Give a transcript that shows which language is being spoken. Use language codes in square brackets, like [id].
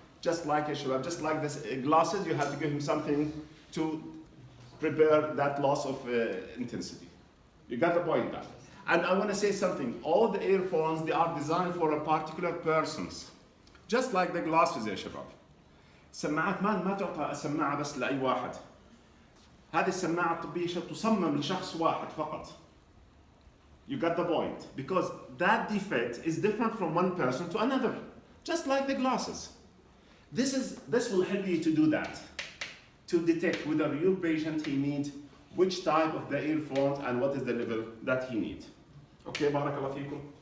[en] just like just like this glasses, you have to give him something to prepare that loss of intensity. You got the point now. And I want to say something. All the earphones, they are designed for a particular persons. Just like the glasses يا شباب. [ar] السماعات ما تعطى السماعة بس لأي واحد. هذه السماعة الطبية تصمم لشخص واحد فقط. [en] You got the point. Because that defect is different from one person to another. Just like the glasses. This will help you to do that. To detect whether your patient he needs which type of the earphones and what is the level that he needs. Okay, barakallah feekum.